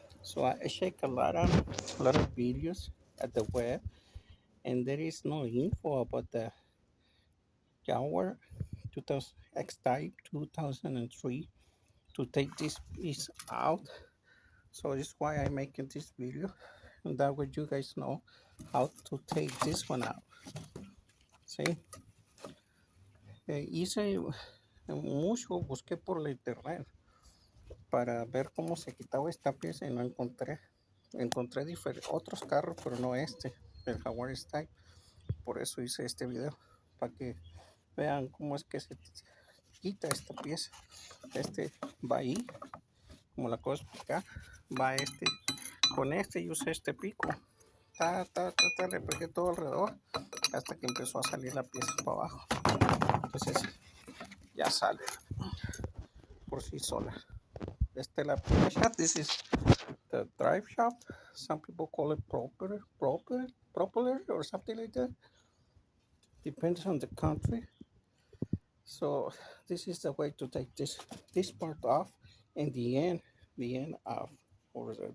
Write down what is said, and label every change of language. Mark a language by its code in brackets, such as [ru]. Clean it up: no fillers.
[en] So I check a lot of videos at the web, and there is no info about the Jaguar 2000 X-Type 2003 to take this piece out. So that's why I'm making this video, and that way you guys know how to take this one out. [es] See, hice mucho, busqué por la internet para ver cómo se quitaba esta pieza y no encontré. Encontré otros carros, pero no este, el Jaguar X-Type. Por eso hice este video, para que vean cómo es que se quita esta pieza. Este va ahí, como la acabo de explicar, va con este y usé este pico. Le pegué todo alrededor hasta que empezó a salir la pieza para abajo. Entonces ya sale por sí sola. La primera [en] shaft, this is the Driveshaft. Some people call it propeller or something like that. Depends on the country. So this is the way to take this part off, and the end off over there.